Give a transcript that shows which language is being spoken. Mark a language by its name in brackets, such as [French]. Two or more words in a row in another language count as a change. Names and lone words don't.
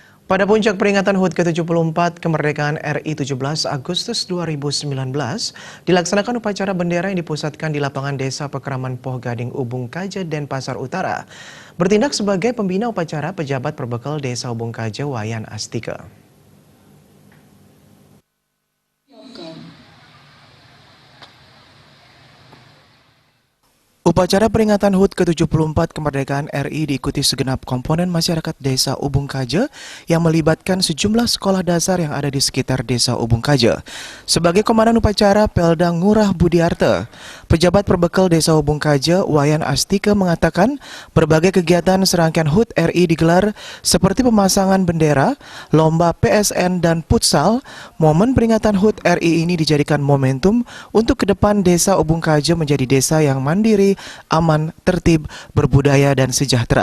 [Indonesian] Pada puncak peringatan HUT ke-74 kemerdekaan RI 17 Agustus 2019, dilaksanakan upacara bendera yang dipusatkan di lapangan Desa Pekraman Poh Gading Ubung Kaja, Denpasar Utara. Bertindak sebagai pembina upacara, pejabat perbekal Desa Ubung Kaja Wayan Astika. Upacara peringatan HUT ke-74 kemerdekaan RI diikuti segenap komponen masyarakat Desa Ubung Kaja yang melibatkan sejumlah sekolah dasar yang ada di sekitar Desa Ubung Kaja. Sebagai komandan upacara, Pelda Ngurah Budiarte, pejabat perbekal Desa Ubung Kaja Wayan Astika mengatakan berbagai kegiatan serangkaian HUT RI digelar seperti pemasangan bendera, lomba PSN dan futsal. Momen peringatan HUT RI ini dijadikan momentum untuk ke depan Desa Ubung Kaja menjadi desa yang mandiri, aman, tertib, berbudaya, dan sejahtera.